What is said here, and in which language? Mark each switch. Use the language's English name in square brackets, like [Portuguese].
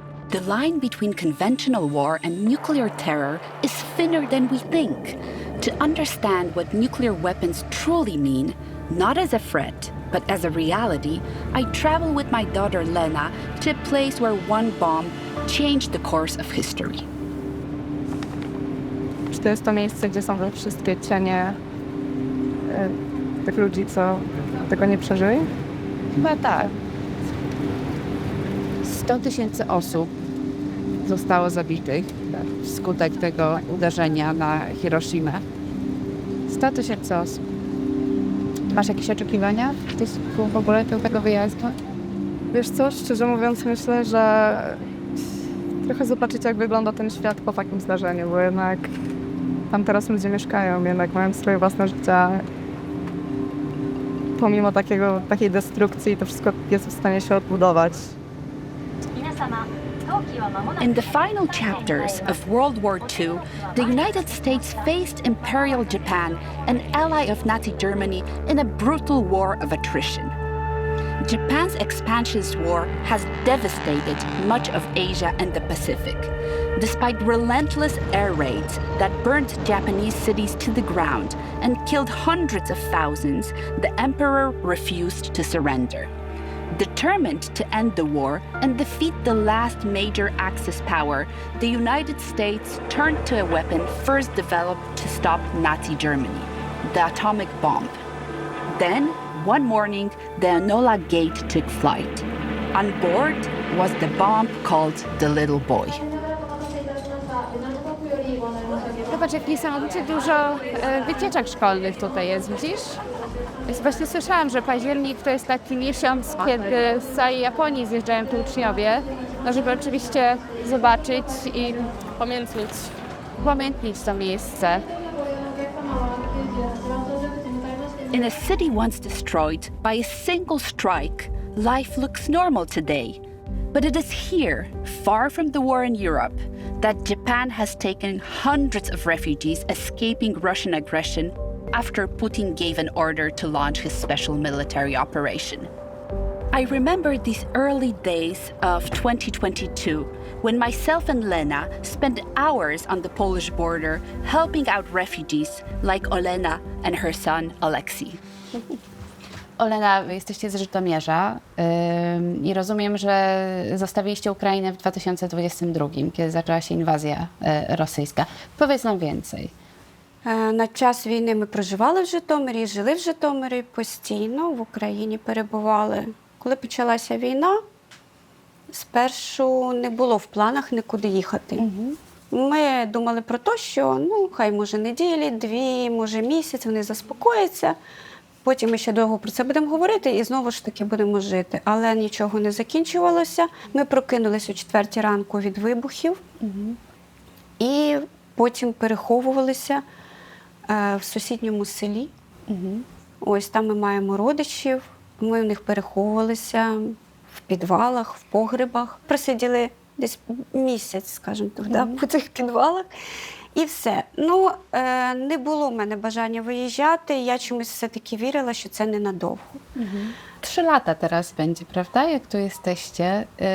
[English] The line between conventional war and nuclear terror is thinner than we think. To understand what nuclear weapons truly mean, not as a threat, but as a reality, I travel with my daughter Lena to a place where one bomb changed the course of history. [Polish] Czy to jest to miejsce, gdzie są te wszystkie cienie tych ludzi, co tego nie przeżyli? Chyba tak. 100 000 osób zostało zabitych wskutek tego uderzenia na Hiroshimę. 100 000 osób. Masz jakieś oczekiwania w ogóle do tego wyjazdu? Wiesz co, szczerze mówiąc myślę, że trochę zobaczyć, jak wygląda ten świat po takim zdarzeniu, bo jednak tam teraz ludzie mieszkają, jednak mają swoje własne życia. Pomimo takiej destrukcji, to wszystko jest w stanie się odbudować. [English] In the final chapters of World War II, the United States faced Imperial Japan, an ally of Nazi Germany, in a brutal war of attrition. Japan's expansionist war has devastated much of Asia and the Pacific. Despite relentless air raids that burned Japanese cities to the ground and killed hundreds of thousands, the emperor refused to surrender. Determined to end the war and defeat the last major Axis power, the United States turned to a weapon first developed to stop Nazi Germany, the atomic bomb. Then, one morning, the Enola Gate took flight. On board was the bomb called the Little Boy. [Polish] Zobacz, jak niesamowicie dużo wycieczek szkolnych tutaj jest, widzisz? Właśnie słyszałam, że październik to jest taki miesiąc, kiedy z całej Japonii zjeżdżają tu uczniowie, no żeby oczywiście zobaczyć i upamiętnić to miejsce. [English] In a city once destroyed by a single strike, life looks normal today. But it is here, far from the war in Europe, that Japan has taken hundreds of refugees escaping Russian aggression after Putin gave an order to launch his special military operation. I remember these early days of 2022 when myself and Lena spent hours on the Polish border helping out refugees like Olena and her son Alexei. [Polish] Olena, wy jesteście z Żytomierza i rozumiem, że zostawiliście Ukrainę w 2022, kiedy zaczęła się inwazja rosyjska. Powiedz nam więcej. [Ukrainian] На час війни ми проживали в Житомирі, жили в Житомирі постійно, в Україні перебували. Коли почалася війна, спершу не було в планах нікуди їхати. Ми думали про те, що хай може неділі, дві, може місяць, вони заспокояться. Потім ми ще довго про це будемо говорити і знову ж таки будемо жити. Але нічого не закінчувалося. Ми прокинулись о 4 ранку від вибухів і потім переховувалися в сусідньому селі. Ось там ми маємо родичів, ми в них переховувалися в підвалах, в погребах. Просиділи десь місяць, скажімо так, по цих підвалах. І все. Не було в мене бажання виїжджати, я чомусь все-таки вірила, що це ненадовго. [Polish] 3 lata teraz będzie, prawda, jak tu jesteście?